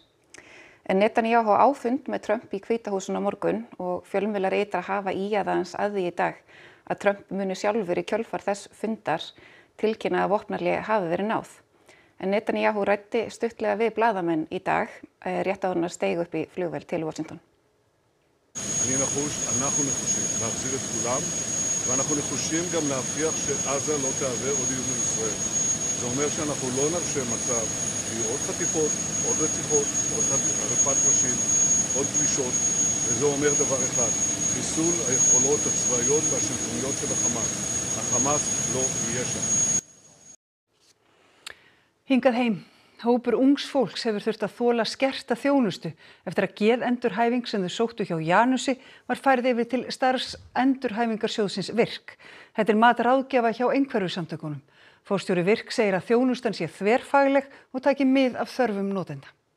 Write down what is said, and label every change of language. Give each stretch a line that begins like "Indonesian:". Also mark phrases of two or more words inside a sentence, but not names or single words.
Icelandic: En Netanyahu á fund með Trump í Hvíta húsinu á morgun og fjölmiðlar ytra hafa aðeins að því í dag að Trump muni sjálfur í kjölfar þess fundar tilkynna að vopnahlé hafi verið náð. En Netanyahu ræddi stuttlega við blaðamenn í dag, rétt áður en hann steig upp í flugvél til Washington.
Hebrew: אנחנו נחושים להחזיר את כולם, ואנחנו נחושים גם להבטיח שעזה לא תהווה עוד איום על ישראל. זה אומר שאנחנו לא נרשה מצב שיהיו עוד חטיפות, עוד רציחות, עוד עריפת ראשים, עוד פלישות, וזה אומר דבר אחד, חיסול היכולות הצבאיות והשלטוניות של החמאס. החמאס לא יהיה שם.
Icelandic: Hingað heim. Hópur ungs fólks hefur þurft að þola skerta þjónustu eftir að geðendurhæfing sem þau sóttu hjá Janusi var færð yfir til starfsendurhæfingarsjóðsins VIRK. Þetta er mat ráðgjafa hjá einhverfusamtökunum. Forstjóri VIRK segir að þjónustan sé þverfagleg og taki mið af þörfum notenda.